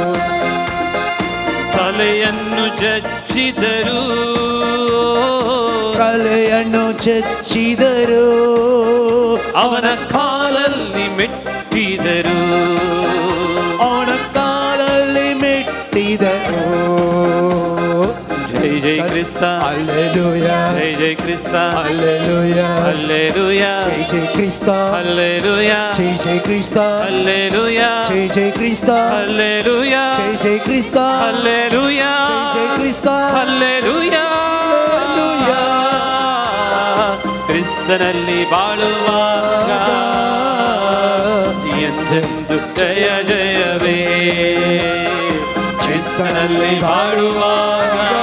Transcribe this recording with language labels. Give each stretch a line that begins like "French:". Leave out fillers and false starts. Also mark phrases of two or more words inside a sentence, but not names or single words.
Kannada: ತಲೆಯನ್ನು ಜಜ್ಜಿದರು ಕಲೆಯನ್ನು ಚಚ್ಚಿದರು ಅವನ ಕಾಲಲ್ಲಿ ಮೆಟ್ಟಿದರು ಅವನ ಕಾಲಲ್ಲಿ ಮೆಟ್ಟಿದರು
Konkani: ಜೈ ಜೈ जय क्रिस्ता हालेलुया जय जय क्रिस्ता हालेलुया हालेलुया जय जय क्रिस्ता हालेलुया जय जय क्रिस्ता हालेलुया जय जय क्रिस्ता हालेलुया जय जय क्रिस्ता हालेलुया जय क्रिस्ता
Kannada: ಹಾಲೆಲೂಯಾ ಕ್ರಿಸ್ತನಲ್ಲಿ ಬಾಳುವಾಗ ಎಂದೆಂದು ಜಯ ಜಯವೇ ಕ್ರಿಸ್ತನಲ್ಲಿ ಬಾಳುವಾಗ